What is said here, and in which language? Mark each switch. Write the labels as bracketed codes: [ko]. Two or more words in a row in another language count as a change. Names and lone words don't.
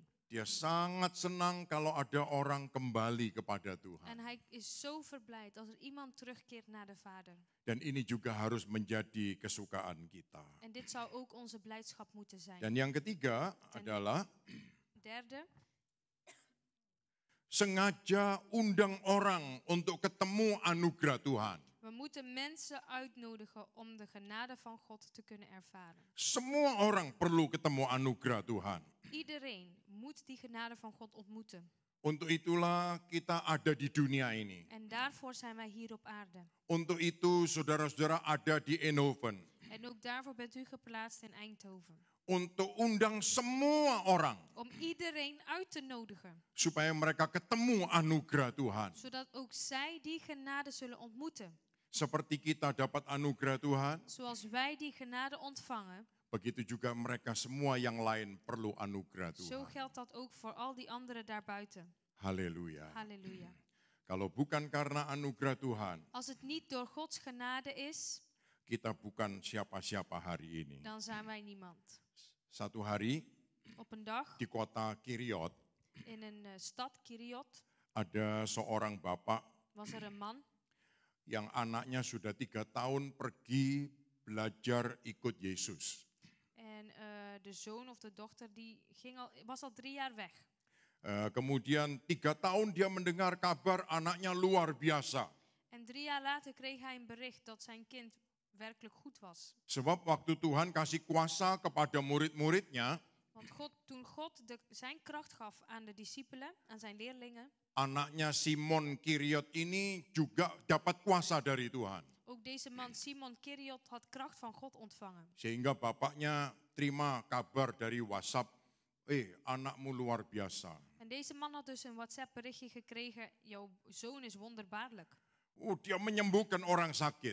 [id] Dia sangat senang kalau ada orang kembali kepada [nl] En [id] Tuhan. [nl] hij is zo verblijd als er iemand terugkeert naar de vader. [id] Dan ini juga harus menjadi kesukaan kita. [nl] En dit zou ook onze blijdschap moeten zijn. [id] Dan yang ketiga adalah [nl] Derde, [id] sengaja undang orang untuk ketemu anugerah Tuhan. [nl] we moeten mensen uitnodigen om de genade van God te kunnen ervaren. [id] Semua orang perlu ketemu anugerah Tuhan. [nl] Iedereen moet die genade van God ontmoeten. [id] Untuk itulah kita ada di dunia ini. [nl] En daarvoor zijn wij hier op aarde. [id] Untuk itu saudara-saudara ada di Eindhoven. [nl] En ook daarvoor bent u geplaatst in Eindhoven. [id] Untuk undang semua orang. [nl] Om iedereen uit te nodigen. [id] Supaya mereka ketemu anugerah Tuhan. [nl] Zodat ook zij die genade zullen ontmoeten. [id] Seperti kita dapat anugerah Tuhan. [nl] Zoals wij die genade ontvangen. [id] Begitu juga mereka semua yang lain perlu anugerah [nl] Zo [id] Tuhan. [nl] geldt dat ook voor al die anderen daarbuiten. [id] Haleluya. [nl] Halleluja. [id] Kalau bukan karena anugerah Tuhan, [nl] Als het niet door Gods genade is, [id] kita bukan siapa-siapa hari ini. [nl] dan zijn wij niemand. [id] Satu hari [nl] Op een dag [id] di kota Kiriot [nl] in een stad, Kiriot, [id] ada seorang bapak [nl] was er een man. [id] yang anaknya sudah 3 tahun pergi belajar ikut Yesus. [nl] En de zoon of de dochter die was al 3 jaar weg. [id] Kemudian 3 tahun dia mendengar kabar anaknya luar biasa. [nl] En 3 jaar later kreeg hij een bericht dat zijn kind werkelijk goed was. [id] Sebab waktu Tuhan kasih kuasa kepada murid-muridnya, [nl] Want toen God zijn kracht gaf aan de discipelen, aan zijn leerlingen, [id] anaknya Simon Kiriot ini juga dapat kuasa dari Tuhan. [nl] ook deze man Simon Kiriot had kracht van God ontvangen. [id] Sehingga bapaknya terima kabar dari WhatsApp, anakmu luar biasa. [nl] En deze man had dus een WhatsApp berichtje gekregen, jouw zoon is wonderbaarlijk. [id] Dia menyembuhkan orang sakit.